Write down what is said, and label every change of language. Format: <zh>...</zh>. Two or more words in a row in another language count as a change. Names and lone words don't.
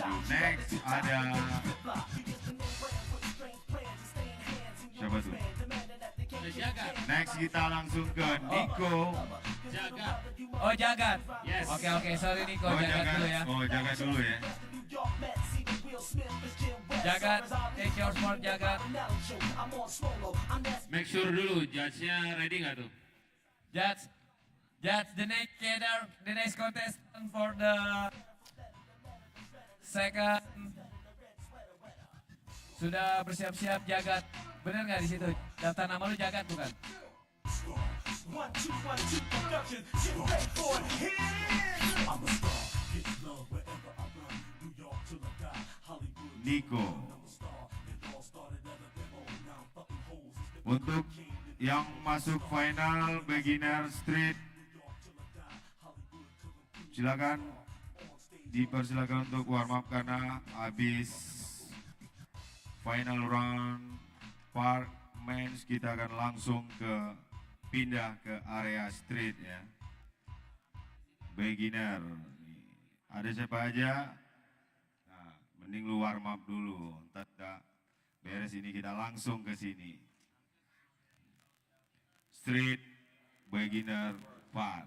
<id>Next ada siapa tuh? Ada Jagat. Next kita langsung ke Niko. Jagat. Oh Jagat.</id> <en>Yes. Oke sorry Niko, Oh</en> <id>Jagat jangan, dulu ya. oh jangan dulu ya. Jagat,</id> <en>take your sport Jagat. Make sure</en> <id>dulu, judge-nya ready nggak tuh?</id> <en>That's the next contestant for the second.</en> <id>Sudah bersiap-siap Jagat. Bener nggak di situ? Daftar nama lu Jagat bukan? Niko. Untuk yang masuk</id> <en>final beginner street,</en> <id>silakan dipersilakan untuk</id> <en>warm up</en> <id>karena habis</id> <en>final round park men's</en> <id>kita akan langsung pindah ke area street ya. Beginner. Ada siapa aja? Nah, mending lu</id> <en>warm up</en> <id>dulu. Ntar beres ini kita langsung ke sini.</id> <en>Street beginner part.</en>